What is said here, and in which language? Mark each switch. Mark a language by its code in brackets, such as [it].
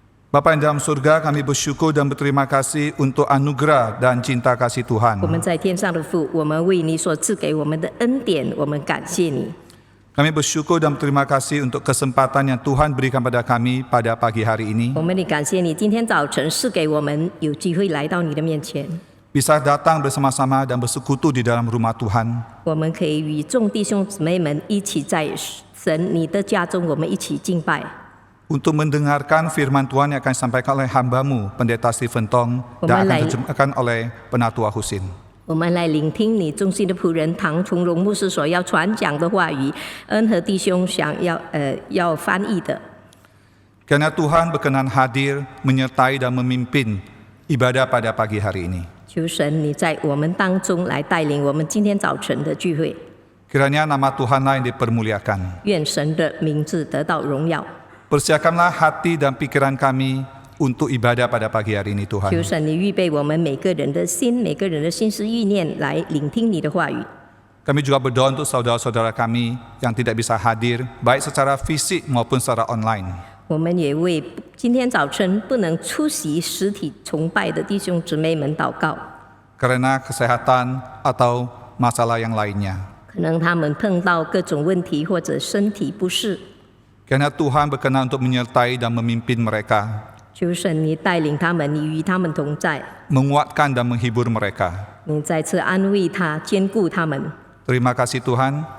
[id] Bapa yang dalam surga, kami bersyukur dan berterima kasih untuk anugerah dan cinta kasih Tuhan. [zh] 我们在天上的父，我们为你所赐给我们的恩典，我们感谢你。 [id] Kami bersyukur dan berterima kasih untuk kesempatan yang Tuhan berikan pada kami pada pagi hari ini. [zh] 我们也感谢你，今天早晨赐给我们有机会来到你的面前， [id] Bisa datang bersama-sama dan bersekutu di dalam rumah Tuhan. [zh] 我们可以与众弟兄姊妹们一起在神你的家中，我们一起敬拜。 [id] Untuk mendengarkan firman Tuhan yang akan disampaikan oleh hambamu, Pendeta Stephen Tong, dan akan diterjemahkan oleh Penatua Husin. [zh] 我们来聆听你忠心的仆人唐崇荣牧师所要传讲的话语，恩和弟兄想要翻译的。 [id] Karena Tuhan berkenan hadir, menyertai dan memimpin ibadah pada pagi hari ini. [zh] 求神你在我们当中来带领我们今天早晨的聚会， [id] Kiranya nama Tuhanlah yang dipermuliakan. [zh] 愿神的名字得到荣耀。 [id] Persiapkanlah hati dan pikiran kami untuk ibadah pada pagi hari ini, [zh] 求 [id] Tuhan. [zh] 神你预备我们每个人的心，每个人的心思意念来聆听你的话语。 [id] Kami juga berdoa untuk saudara-saudara kami yang tidak bisa hadir, baik secara fisik maupun secara online. [zh] 我们也为今天早晨不能出席实体崇拜的弟兄姊妹们祷告， [id] Karena kesehatan atau masalah yang lainnya. [zh] 可能他们碰到各种问题或者身体不适， [id] Karena Tuhan berkenan untuk menyertai dan memimpin mereka, [zh] 求神你带领他们，你与他们同在， [id] menguatkan dan menghibur mereka. [zh] 你再次安慰他，兼顾他们。 [id] Terima kasih Tuhan.